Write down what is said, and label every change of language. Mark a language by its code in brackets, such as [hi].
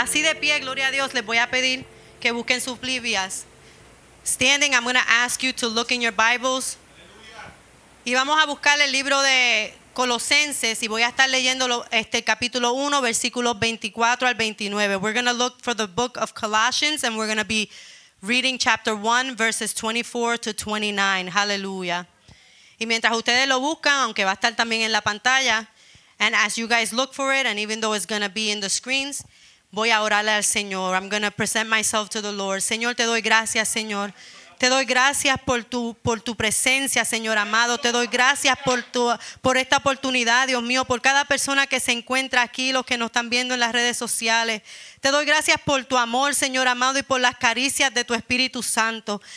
[es] Así de pie, gloria a Dios, les voy a pedir que busquen sus Biblias. [en] Standing, I'm going to ask you to look in your Bibles. [es] Y vamos a buscar el libro de Colosenses y voy a estar leyendo capítulo 1, versículos 24 al 29. [en] We're going to look for the book of Colossians and we're going to be reading chapter 1, verses 24 to 29. [es] Hallelujah. Y mientras ustedes lo buscan, aunque va a estar también en la pantalla, [en] and as you guys look for it, and even though it's going to be in the screens, [es] voy a orarle al Señor. [en] I'm going to present myself to the Lord. [es] Señor, te doy gracias, Señor. Te doy gracias por tu presencia, Señor amado. Te doy gracias por esta oportunidad, Dios mío, por cada persona que se encuentra aquí, los que nos están viendo en las redes sociales. Te doy gracias por tu amor, Señor amado, y por las caricias de tu Espíritu Santo.